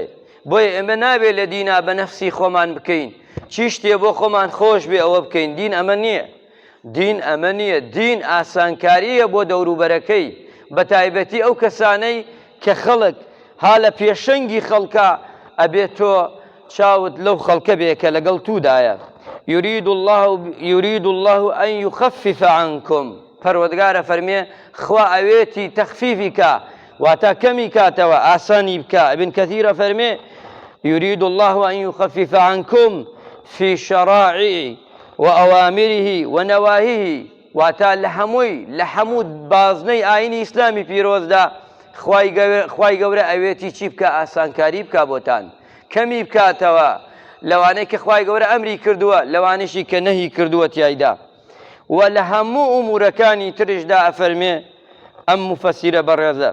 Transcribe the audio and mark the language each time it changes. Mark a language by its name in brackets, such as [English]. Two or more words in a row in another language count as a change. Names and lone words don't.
[Central Kurdish] بۆیە ئێمە نابێت لە دینا بە نەفسی خۆمان بکەین، چی شتێ بۆ خۆمان خۆش بێ ئەوە بکەین. دین ئەمە نییە، دین ئەمە نییە. دین ئاسانکاریە بۆ دەوروبەرەکەی، بە تایبەتی ئەو کەسانەی کە خەڵک ها لە پێشەنگی خەڵکە ئەبێت تۆ چاوت لەو خەڵکە بێ کە لەگەڵ توودایە. [Arabic] يريد الله أن يخفف عنكم. [Central Kurdish] پەروەردگارە فەرمێ خوا ئەوێتی تەخفیفی کە واتا کەمی کاتەوە، ئاسانی بکە. [Arabic] ابن كثير فەرمێ يريد الله أن يخفف عنكم في شرائعه وأوامره ونواهيه. [Central Kurdish] واتا لە هەموو بازنەی ئاینی ئیسلامی پیرۆزدا خوای گەورە ئەوێتی چی بکە؟ ئاسانکاری بکە بۆتان، کەمی بکاتەوە لەوانەی کە خوای گەورە ئەمری کردووە، لەوانەیشی کە نەهی کردووە تیایدا. و لە هەموو ئومورەکانی ترشدا ئەفەرمێ ئەم مفەسیرە بەڕێزە.